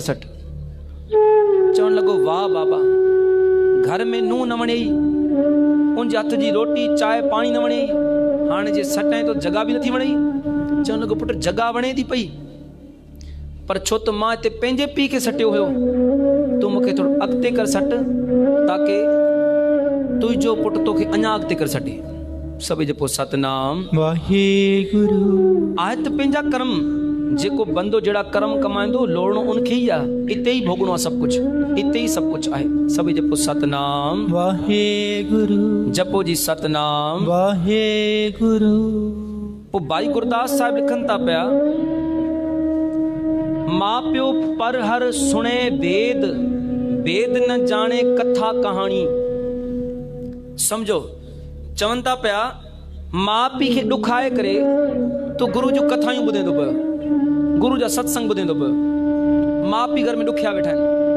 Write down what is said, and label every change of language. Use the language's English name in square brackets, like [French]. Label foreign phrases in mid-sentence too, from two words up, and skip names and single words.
[Sindhi] सट चवणु लॻो वाह बाबा घर में नूंहं न वणे उनजे हथ जी रोटी चांहि पाणी न वणे हाणे जे सटाए तो जॻह बि नथी वणे चवणु लॻो पुटु जॻह वणे थी पई पर छो त मां हिते पंहिंजे पीउ खे सटियो हुयो तूं मूंखे थोरो अॻिते कर सट ताकी तुंहिंजो पुटु तोखे अञा अॻिते करे सटे सभई जपो सतनाम वाहेगुरु आहे त पंहिंजा कर्म जेको बंदो जहिड़ा कर्म कमाईंदो लोड़णो उनखे ई आहे हिते ई भोगणो आहे सभु कुझु हिते ई सभु कुझु आहे सभई जपो सतनाम वाहेगुरु जपो जी सतनाम वाहेगुरु पोइ भाई गुरदास साहिब लिखनि था पिया [Punjabi] ਮਾਂ ਪਿਓ ਪਰ ਹਰ ਸੁਣੇ ਵੇਦ ਵੇਦ ਨ ਜਾਣੇ ਕਥਾ ਕਹਾਣੀ [Sindhi] सम्झो चवनि था पिया माउ पीउ खे ॾुखाए करे तूं गुरू जूं कथायूं ॿुधंदो पियो गुरू जा सत्संग ॿुधंदो पियो माउ पीउ घर में ॾुखिया वेठा आहिनि